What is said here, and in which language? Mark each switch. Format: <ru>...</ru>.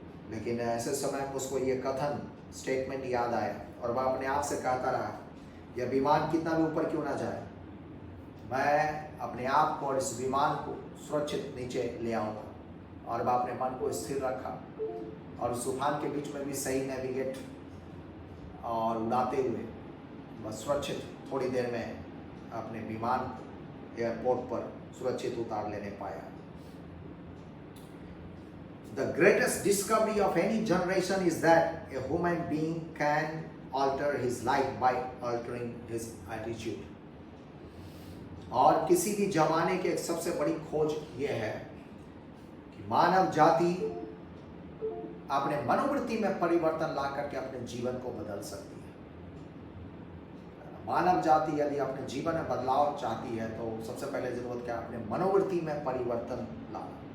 <hi>लेकिन ऐसे समय उसको ये कथन, स्टेटमेंट याद आया और वह अपने आप से कहता रहा, यह विमान कितना भी ऊपर क्यों ना जाए, मैं अपने आप को और इस विमान को सुरक्षित नीचे ले आऊँगा। और वह अपने मन को स्थिर रखा और उस तूफान के बीच में भी सही नेविगेट और उड़ाते हुए वह सुरक्षित थोड़ी देर में अपने विमान एयरपोर्ट पर सुरक्षित उतार लेने पाया।</hi> <en>The greatest discovery of any generation is that a human being can alter his life by altering his attitude.</en> <hi>और किसी भी जमाने की एक सबसे बड़ी खोज यह है कि मानव जाति अपने मनोवृत्ति में परिवर्तन ला करके अपने जीवन को बदल सकती है। मानव जाति यदि अपने जीवन में बदलाव चाहती है तो सबसे पहले जरूरत क्या है? अपने मनोवृत्ति में परिवर्तन लाना।</hi>